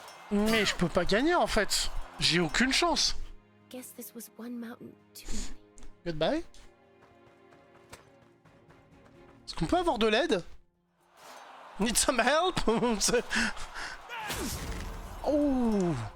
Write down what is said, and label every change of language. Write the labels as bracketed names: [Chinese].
[French] Mais je peux pas gagner, en fait. J'ai aucune chance. [English] Guess this was one mountain too many. Goodbye. [French] Est-ce qu'on peut avoir de l'aide? [English] Need some help? Oh.